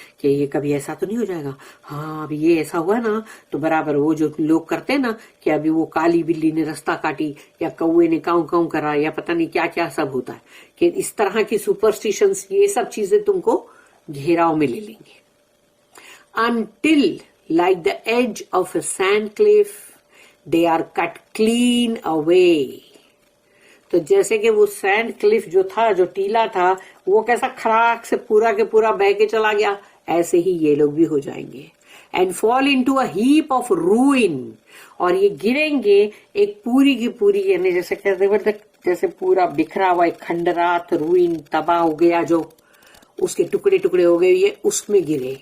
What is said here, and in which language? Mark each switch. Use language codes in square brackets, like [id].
[ur] کہ یہ کبھی ایسا تو نہیں ہو جائے گا، ہاں ابھی یہ ایسا ہوا نا تو برابر وہ جو لوگ کرتے نا کہ ابھی وہ کالی بلی نے رستہ کاٹی، یا کوے نے کاؤں کاؤں کرا، یا پتہ نہیں کیا کیا سب ہوتا ہے، کہ اس طرح کی سپرسٹیشنز، یہ سب چیزیں تم کو گھیراؤ میں لے لیں گے. [en] Until like the edge of a sand cliff they are cut clean away. [ur] تو جیسے کہ وہ سینڈ کلف جو تھا، جو ٹیلا تھا، وہ کیسا کھڑاک سے پورا کے پورا بہ کے چلا گیا، ایسے ہی یہ لوگ بھی ہو جائیں گے. [en] and fall into a heap of ruin, [ur] اور یہ گریں گے ایک پوری کی پوری، یعنی جیسے کہتے ہیں جیسے پورا بکھرا ہوا ایک کھنڈرات، روئن تباہ ہو گیا، جو اس کے ٹکڑے ٹکڑے ہو گئے، یہ اس میں گرے.